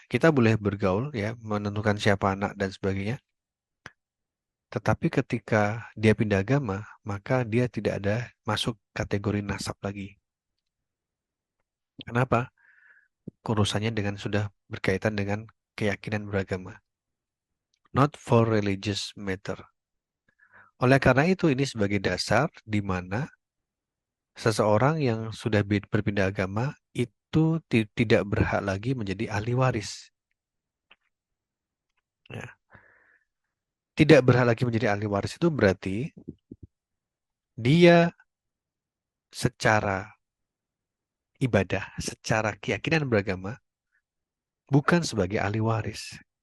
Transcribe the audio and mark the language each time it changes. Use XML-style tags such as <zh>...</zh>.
<id>Kita boleh bergaul ya, menentukan siapa anak dan sebagainya. Tetapi ketika dia pindah agama, maka dia tidak ada masuk kategori nasab lagi. Kenapa? Urusannya dengan sudah berkaitan dengan keyakinan beragama.</id> <en>Not for religious matter.</en> <id>Oleh karena itu, ini sebagai dasar di mana seseorang yang sudah berpindah agama itu tidak berhak lagi menjadi ahli waris. Ya. Tidak berhak lagi menjadi ahli waris itu berarti dia secara ibadah, secara keyakinan beragama, bukan sebagai ahli waris.</id>